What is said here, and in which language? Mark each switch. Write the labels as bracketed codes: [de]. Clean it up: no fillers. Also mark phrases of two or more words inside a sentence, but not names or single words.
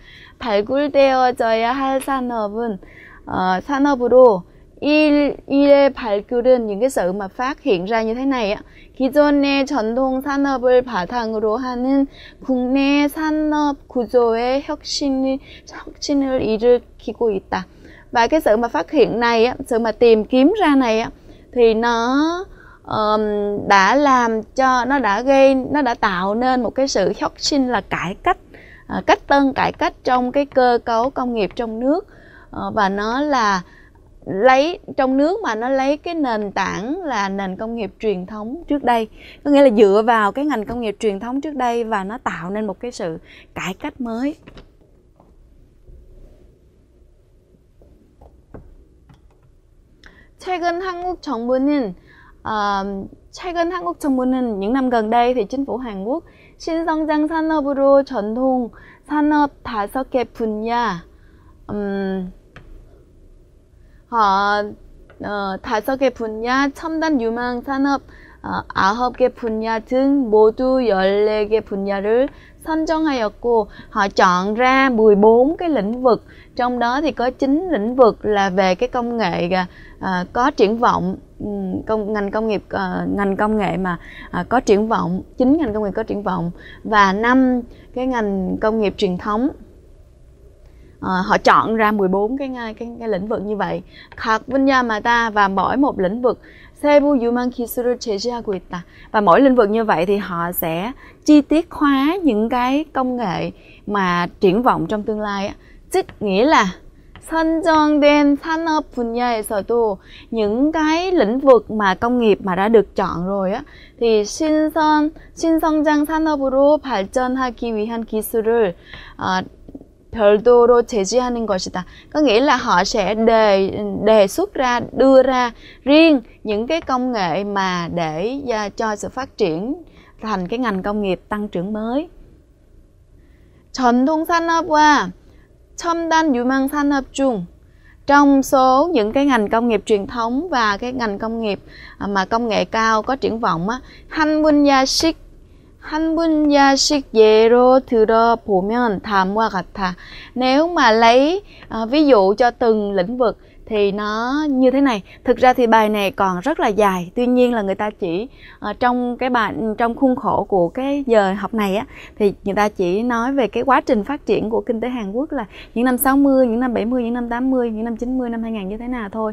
[ko] 발굴되어져야 할 산업으로 일의 발굴은 [vi] những cái sự mà phát hiện ra như thế này á. [ko] 기존의 전통 산업을 바탕으로 하는 국내 산업 구조의 혁신을 일으키고 있다. [vi] Và cái sự mà phát hiện này á, sự mà tìm kiếm ra này á, thì nó đã làm cho nó đã tạo nên một cái sự 혁신 là cải cách, cải cách trong cái cơ cấu công nghiệp trong nước, và nó là lấy trong nước mà nó lấy cái nền tảng là nền công nghiệp truyền thống trước đây, có nghĩa là dựa vào cái ngành công nghiệp truyền thống trước đây và nó tạo nên một cái sự cải cách mới. [ko] 최근 한국 정부는 [vi] những năm gần đây thì chính phủ Hàn Quốc [ko] 신성장 산업으로 전통 산업 5개 분야, họ 5개 분야, 첨단 유망 산업 9개 분야 등 모두 14개 분야를 선정하였고, [vi] họ chọn ra 14 cái lĩnh vực, trong đó thì có 9 lĩnh vực là về cái công nghệ có triển vọng, ngành công nghệ mà có triển vọng, 9 ngành công nghiệp có triển vọng, và 5 cái ngành công nghiệp truyền thống. Họ chọn ra 14 cái lĩnh vực như vậy. [ko] 각 분야마다, [vi] và mỗi một lĩnh vực [ko] 세부 유망 기술을 제시하고 있다. [vi] Và mỗi lĩnh vực như vậy thì họ sẽ chi tiết hóa những cái công nghệ mà triển vọng trong tương lai. Tức nghĩa là [ko] 선정된 산업 분야에서도 [vi] những cái lĩnh vực mà công nghiệp mà đã được chọn rồi á, thì [ko] 신성장 산업으로 발전하기 위한 기술을 별도로 제시하는 것이다. [vi] Có nghĩa là họ sẽ đề xuất ra, đưa ra riêng những cái công nghệ mà để cho sự phát triển thành cái ngành công nghiệp tăng trưởng mới. [ko] 전통 산업과 첨단 유망 산업 중, [vi] trong số những cái ngành công nghiệp truyền thống và cái ngành công nghiệp mà công nghệ cao có triển vọng á, [ko] 한 한 분야씩 예로 들어보면 다음과 같아. [vi] Nếu mà lấy ví dụ cho từng lĩnh vực thì nó như thế này. Thực ra thì bài này còn rất là dài. Tuy nhiên là người ta chỉ trong khuôn khổ của cái giờ học này á, thì người ta chỉ nói về cái quá trình phát triển của kinh tế Hàn Quốc là những năm 60, những năm 70, những năm 80, những năm 90, năm 2000 như thế nào thôi.